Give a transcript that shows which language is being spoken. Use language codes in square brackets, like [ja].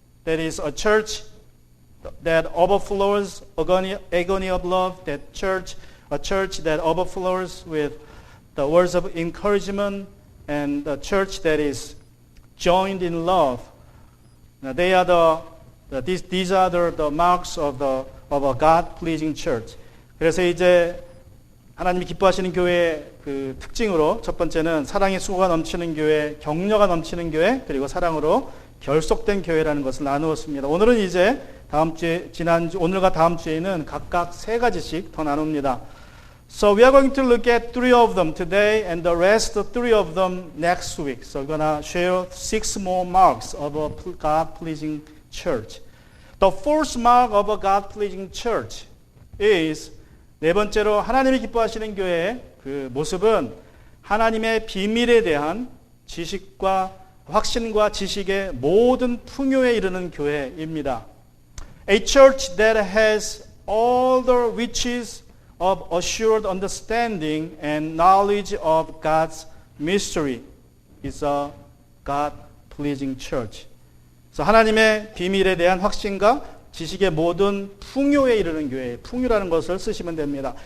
[en] That is a church that overflows agony of love, a church that overflows with the words of encouragement, and a church that is joined in love. They are these are the marks of a God-pleasing church. [ko] 그래서 이제 하나님이 기뻐하시는 교회의 그 특징으로 첫 번째는 사랑의 수고가 넘치는 교회, 격려가 넘치는 교회, 그리고 사랑으로 결속된 교회라는 것을 나누었습니다. 오늘은 이제 다음 주에 오늘과 다음 주에는 각각 세 가지씩 더 나눕니다. [en] So we are going to look at three of them today and the rest three of them next week. So we're going to share 6 more marks of a God-pleasing church. The first mark of a God-pleasing church is [ko] 네 번째로 하나님이 기뻐하시는 교회의 그 모습은 하나님의 비밀에 대한 지식과 확신과 지식의 모든 풍요에 이르는 교회입니다. [en] A church that has all the riches of assured understanding and knowledge of God's mystery is a God-pleasing church. [ko] 그래서 하나님의 비밀에 대한 확신과 지식의 모든 풍요에 이르는 교회, 풍요라는 것을 쓰시면 됩니다.